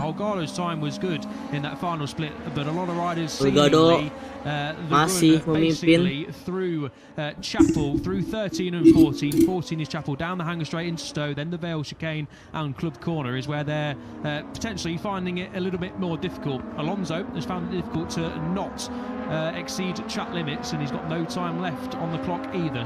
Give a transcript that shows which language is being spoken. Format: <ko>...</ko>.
<en>Holgado's time was good in that final split, but a lot of riders</en> <id>Holgado masih memimpin</id> <en>through Chapel, through 13 and 14. 14 is Chapel, down the hanger straight into Stowe, then the Vale chicane and Club Corner is where they're potentially finding it a little bit more difficult. Alonso has found it difficult to not exceed track limits, and he's got no time left on the clock either.</en>